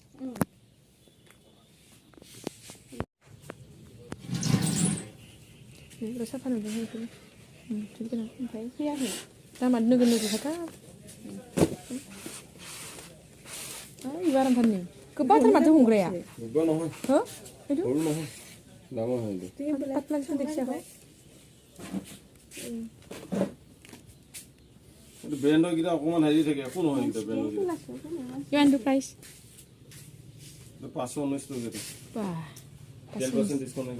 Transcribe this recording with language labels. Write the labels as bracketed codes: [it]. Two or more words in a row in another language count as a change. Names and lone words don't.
[brx] बेफोर साफा नुदों बेफोर थिग गोनां ओमफ्राय फैयाखै दामा नोगोर नोगोरखाथार इबो आरामथारनि गोबांथार माथो हमग्राया [as] गोबा নহয় [brx] हो [as] সৰু নহয় ডাঙৰ হয় এইটো [brx] पातला देखियाखै [as] এইটো ব্ৰেণ্ডৰ কিটা অকমান হেৰি থাকে একো নহয় কিটা ব্ৰেণ্ডৰ কিটা কিমান দু প্ৰাইচ 519 টকা এটা বাহ 10% ডিসকাউন্ট আছে